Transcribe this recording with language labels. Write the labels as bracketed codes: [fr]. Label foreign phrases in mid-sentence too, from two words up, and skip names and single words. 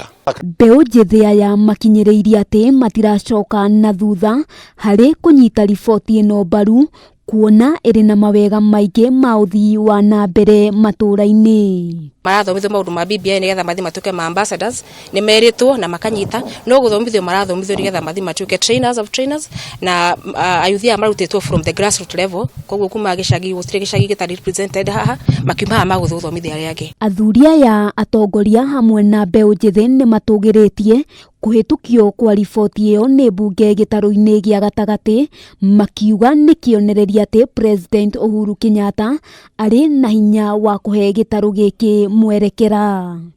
[ki] Mbeũ njĩthĩ aya makinyĩrĩirie atĩ matiracoka na thutha harĩ kũnyita riboti ĩno mbaru, kuona ĩrĩ na mawega maingĩ ma ũthii wa na mbere matũra-inĩ. Marathomithio maũndũ ma BBI nĩgetha mathi matuĩke ma ambassadors, nĩ meritwo na makanyita, no gũthomithio marathomithio nĩgetha mathi matuĩke [en] trainers of trainers, [ki] na ayuthi marutĩtwo [en] from the grassroots level, [ki] koguo kuma gĩcagi gũtirĩ gĩcagi gĩtarĩ represented haha, makiuma magũthomithia arĩa angĩ. Athuri aya atongoria hamwe na mbeũ njĩthĩ nĩ matũgĩrĩtie kũhĩtũkio kwa riboti ĩyo nĩ mbunge gĩtarũ-inĩ gĩa gatagatĩ, makiuga nĩ kĩonereria atĩ President Uhuru Kenyatta arĩ na hinya wa kũhe gĩtarũ gĩkĩ mwerekera.